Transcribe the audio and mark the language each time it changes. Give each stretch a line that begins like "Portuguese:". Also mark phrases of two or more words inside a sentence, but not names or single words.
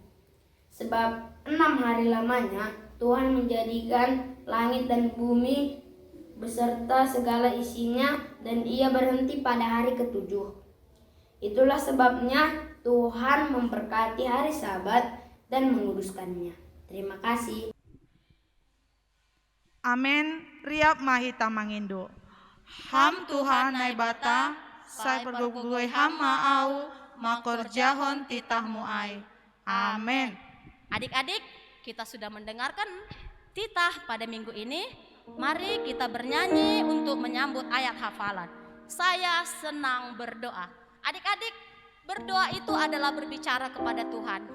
Indonesian: Sebab 6 hari lamanya Tuhan menjadikan langit dan bumi beserta segala isinya, dan ia berhenti pada hari ketujuh. Itulah sebabnya Tuhan memberkati hari Sabat dan menguduskannya. Terima kasih. Amin.
Batak Simalungun: Riap mahita mangindo. Ham Tuhan nai bata, sai pergugui hama au, makor jahon titahmu ai.
Indonesian: Amin. Adik-adik, kita sudah mendengarkan titah pada minggu ini. Mari kita bernyanyi untuk menyambut ayat hafalan. Saya senang berdoa. Adik-adik, berdoa itu adalah berbicara kepada Tuhan.